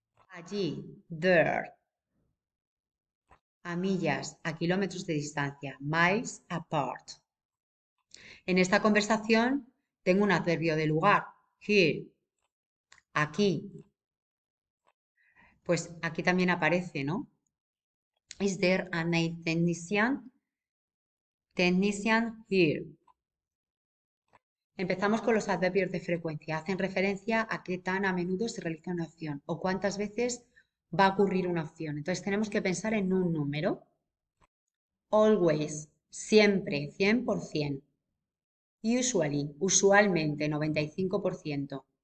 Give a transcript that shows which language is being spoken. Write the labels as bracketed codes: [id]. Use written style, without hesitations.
[es] Allí, there. A millas, a kilómetros de distancia, miles apart. En esta conversación tengo un adverbio de lugar, here, aquí. Pues aquí también aparece, ¿no? [en] Is there a nail technician? Technician here. [es] Empezamos con los adverbios de frecuencia. Hacen referencia a qué tan a menudo se realiza una acción o cuántas veces va a ocurrir una acción. Entonces tenemos que pensar en un número. Always, siempre, 100%. Usually, usualmente, 95%.